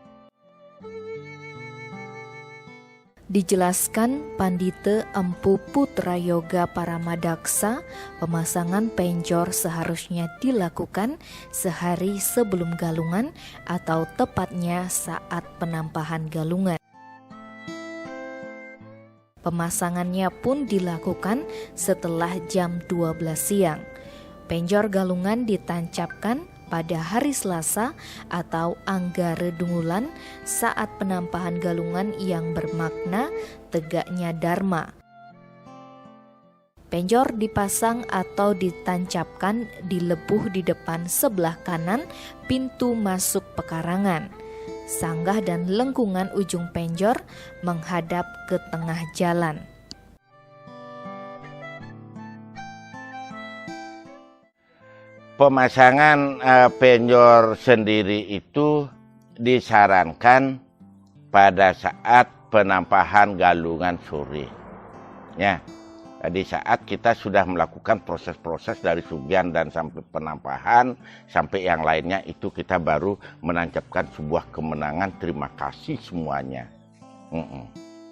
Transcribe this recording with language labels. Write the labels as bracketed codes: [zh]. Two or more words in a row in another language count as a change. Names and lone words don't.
[id] Dijelaskan Pandita Empu Putrayoga Paramadaksa, pemasangan penjor seharusnya dilakukan sehari sebelum galungan atau tepatnya saat penampahan galungan. Pemasangannya pun dilakukan setelah jam 12 siang. Penjor galungan ditancapkan pada hari Selasa atau Anggara Dungulan saat penampahan galungan yang bermakna tegaknya Dharma. Penjor dipasang atau ditancapkan di lebuh di depan sebelah kanan pintu masuk pekarangan. Sanggah dan lengkungan ujung penjor menghadap ke tengah jalan. Pemasangan penjor sendiri itu disarankan pada saat penampahan galungan sore. Ya, di saat kita sudah melakukan proses-proses dari sugihan dan sampai penampahan, sampai yang lainnya itu kita baru menancapkan sebuah kemenangan. Terima kasih semuanya.